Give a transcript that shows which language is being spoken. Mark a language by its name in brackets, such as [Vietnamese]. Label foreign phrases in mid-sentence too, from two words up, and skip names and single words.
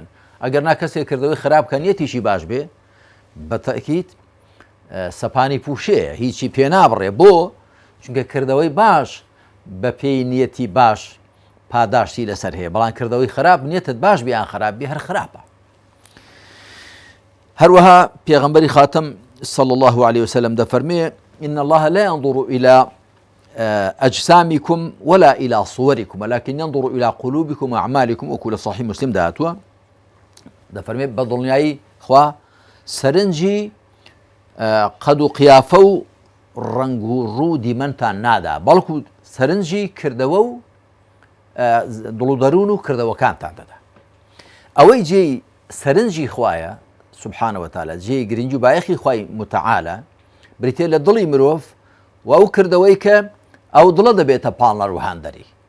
[Central Kurdish] ئەگەر نا کەسێک کردەوەی خراپ کە نیەتیشی باش بێ، بە تەئکید سەپانی پوشەیە، هیچی پێ نابڕێ. بۆ چونکە کردەوەی باش بە پێی نیەتی باش پاداشتی لەسەر هەیە، بەڵام کردەوەی خراپ نیەتت باش بیان خراپ بێ هەر خراپە. هەروەها پێغەمبەری خاتم [Arabic] صلى الله عليه وسلم دەفەرمێ إن الله لا ينظر إلى أجسامكم ولا إلى صوركم ولكن ينظر إلى قلوبكم وأعمالكم. [Central Kurdish] وكل صحيح مسلم دهاتوا دەفەرمێ بە دڵنیایی خوا سەرنجی قەد و قیافە و ڕەنگ و ڕوو دیمەنتان نادا، بەڵکو سەرنجی کردەوە و دڵ و دەروون و کردەوەکانتان دەدا. ئەوەی جێی سەرنجی خوایە [Arabic] سبحانە وتعالە، [Central Kurdish] جێی گرنگی و بایەخی خوای متعالە بریتێ لە دڵی مرۆڤ و ئەو کردەوەی کە ئەو دڵە دەبێتە پاڵنەر و هاندەری.